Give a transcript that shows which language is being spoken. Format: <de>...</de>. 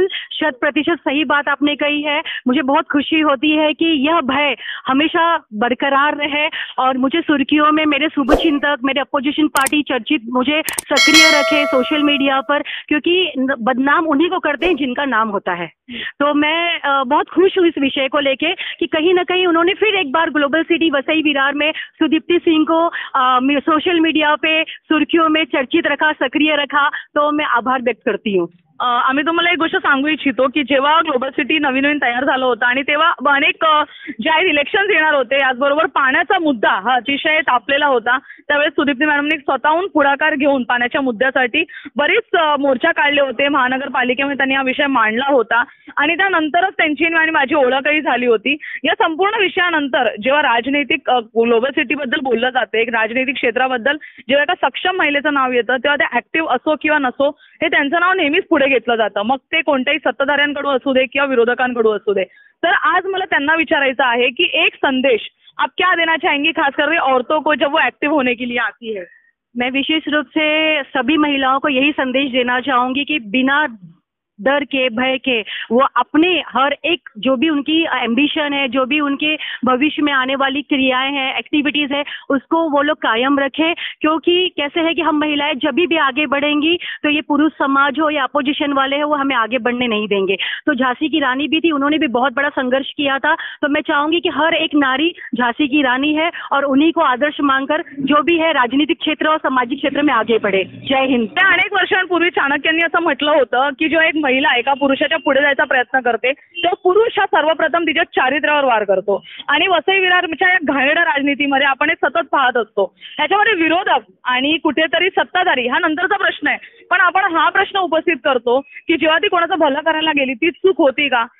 <hi>बिल्कुल 100% सही बात आपने कही है। मुझे बहुत खुशी होती है कि यह भय हमेशा बरकरार रहे और मुझे सुर्खियों में मेरे शुभचिंतक, मेरे अपोजिशन पार्टी चर्चित मुझे सक्रिय रखे सोशल मीडिया पर, क्योंकि बदनाम उन्हीं को करते हैं जिनका नाम होता है। तो मैं बहुत खुश हूँ इस विषय को लेके कि कहीं ना कहीं उन्होंने फिर एक बार ग्लोबल सिटी वसई विरार में सुदीप्ति सिंह को सोशल मीडिया पे सुर्खियों में चर्चित रखा, सक्रिय रखा, तो मैं आभार व्यक्त करती हूँ।</hi> <mr>आम्ही तुम्हाला एक गोष्ट सांगू इच्छितो की जेव्हा ग्लोबल सिटी नवीन तयार झालं होतं आणि तेव्हा अनेक ज्या इलेक्शन्स येणार होते, याचबरोबर पाण्याचा मुद्दा हा अतिशय तापलेला होता। त्यावेळेस सुदीप्ती मॅडमने स्वतःहून पुढाकार घेऊन पाण्याच्या मुद्द्यासाठी बरेच मोर्चा काढले होते। महानगरपालिकेमध्ये त्यांनी हा विषय मांडला होता आणि त्यानंतरच त्यांची आणि माझी ओळखही झाली होती। या संपूर्ण विषयानंतर जेव्हा राजनैतिक ग्लोबल सिटी बद्दल बोललं जाते, एक राजनैतिक क्षेत्राबद्दल जेव्हा एका सक्षम महिलेचं नाव येतं तेव्हा ते ऍक्टिव्ह असो किंवा नसो हे त्यांचं नाव नेहमीच पुढे घेतलं जातं, मग ते कोणत्याही सत्ताधाऱ्यांकडून असू दे किंवा विरोधकांकडून असू दे। तर आज मला त्यांना विचारायचं आहे की</mr> <hi>एक संदेश आप क्या देना चाहेंगी खास करके औरतों को जब वो एक्टिव होने के लिए आती है? मैं विशेष रूप से सभी महिलाओं को यही संदेश देना चाहूंगी कि बिना डर के, भय के, वो अपने हर एक जो भी उनकी एम्बिशन है, जो भी उनके भविष्य में आने वाली क्रियाएं हैं, एक्टिविटीज है, उसको वो लोग कायम रखें। क्योंकि कैसे है कि हम महिलाएं जब भी आगे बढ़ेंगी तो ये पुरुष समाज हो या अपोजिशन वाले हैं वो हमें आगे बढ़ने नहीं देंगे। तो झांसी की रानी भी थी, उन्होंने भी बहुत बड़ा संघर्ष किया था। तो मैं चाहूंगी कि हर एक नारी झांसी की रानी है और उन्हीं को आदर्श मानकर जो भी है राजनीतिक क्षेत्र और सामाजिक क्षेत्र में आगे बढ़े। जय हिंद।</hi> <mr>अनेक वर्षांपूर्वी चाणक्यांनी असं म्हटलं होतं की जो एक महिला एका पुरुषाच्या पुढे जायचा प्रयत्न करते तो पुरुष हा सर्वप्रथम तिच्या चारित्र्यावर वार करतो। आणि वसई विरारच्या या घाणेरड्या राजनीतीमध्ये आपण हे सतत पाहत असतो। ह्याच्यामध्ये विरोधक आणि कुठेतरी सत्ताधारी हा नंतरचा प्रश्न आहे, पण आपण हा प्रश्न उपस्थित करतो की जेव्हा ती कोणाचं भलं करायला गेली तीच चूक होती का?</mr>